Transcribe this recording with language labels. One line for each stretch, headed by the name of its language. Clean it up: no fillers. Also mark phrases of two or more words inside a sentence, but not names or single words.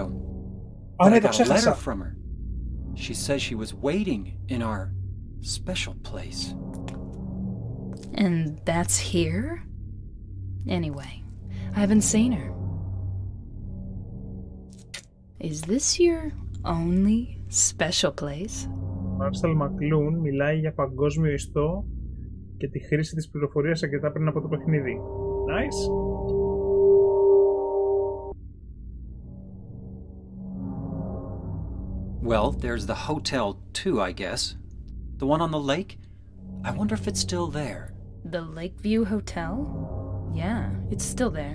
English: But I got a letter from her. She says she was waiting in our special place. And that's here? Anyway, I haven't seen her. Is this your only special place?
Greek: Μάρσαλ Μακλούν μιλάει για παγκόσμιο ιστό και τη χρήση της πληροφορίας αρκετά πριν από το παιχνίδι.
English: Nice. Well, there's the Hotel 2, I guess. The one on the lake? I wonder if it's still there. The Lakeview Hotel? Yeah, it's still there.